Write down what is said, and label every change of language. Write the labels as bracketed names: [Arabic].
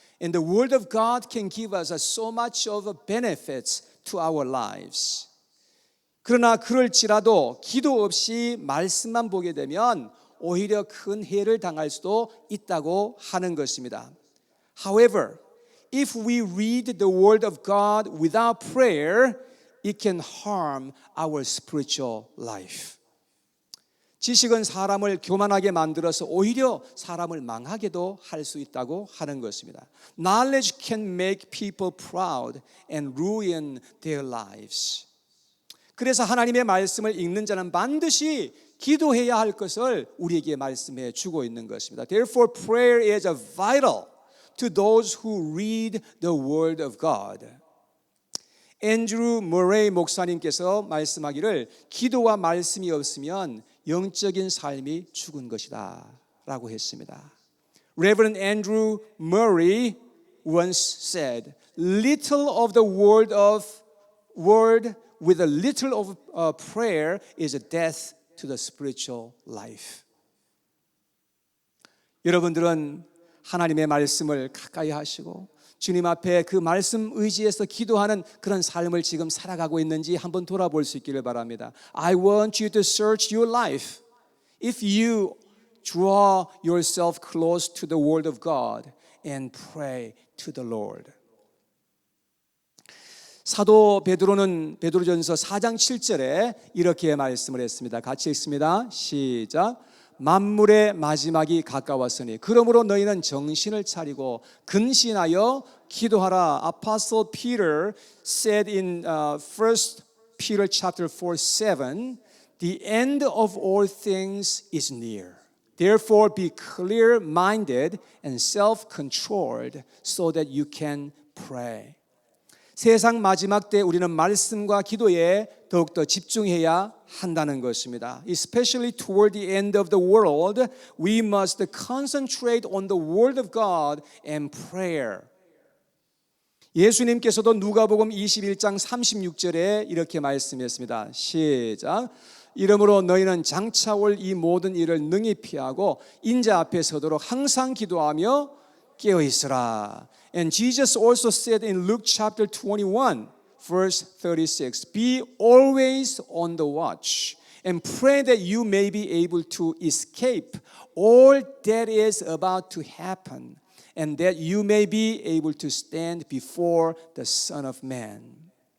[English] And the word of God can give us so much of benefits to our lives. [Korean] 그러나 그럴지라도 기도 없이 말씀만 보게 되면 오히려 큰 해를 당할 수도 있다고 하는 것입니다. [English] However, if we read the word of God without prayer, it can harm our spiritual life. [Korean] 지식은 사람을 교만하게 만들어서 오히려 사람을 망하게도 할 수 있다고 하는 것입니다. [English] Knowledge can make people proud and ruin their lives. [Korean] 그래서 하나님의 말씀을 읽는 자는 반드시 기도해야 할 것을 우리에게 말씀해 주고 있는 것입니다. [English] Therefore, prayer is vital to those who read the word of God. [Korean] 앤드루 머레이 목사님께서 말씀하기를 기도와 말씀이 없으면 영적인 삶이 죽은 것이다 라고 했습니다. [English] Reverend Andrew Murray once said, little of the word with a little of prayer is a death to the spiritual life. [Korean] 여러분들은 하나님의 말씀을 가까이 하시고 주님 앞에 그 말씀 의지해서 기도하는 그런 삶을 지금 살아가고 있는지 한번 돌아볼 수 있기를 바랍니다. [English] I want you to search your life. If you draw yourself close to the word of God and pray to the Lord. [Korean] 사도 베드로는 베드로전서 4장 7절에 이렇게 말씀을 했습니다. 같이 읽습니다. 시작. 만물의 마지막이 가까웠으니 그러므로 너희는 정신을 차리고 근신하여 기도하라. [English] Apostle Peter said in 1 Peter chapter 4:7, the end of all things is near. Therefore be clear-minded and self-controlled so that you can pray. [Korean] 세상 마지막 때 우리는 말씀과 기도에 더욱더 집중해야 한다는 것입니다. [English] Especially toward the end of the world, we must concentrate on the word of God and prayer. [Korean] 예수님께서도 누가복음 21장 36절에 이렇게 말씀했습니다. 시작. 이러므로 너희는 장차 올 이 모든 일을 능히 피하고 인자 앞에 서도록 항상 기도하며 깨어 있으라. [English] And Jesus also said in Luke chapter 21, verse 36, be always on the watch and pray that you may be able to escape all that is about to happen and that you may be able to stand before the Son of Man.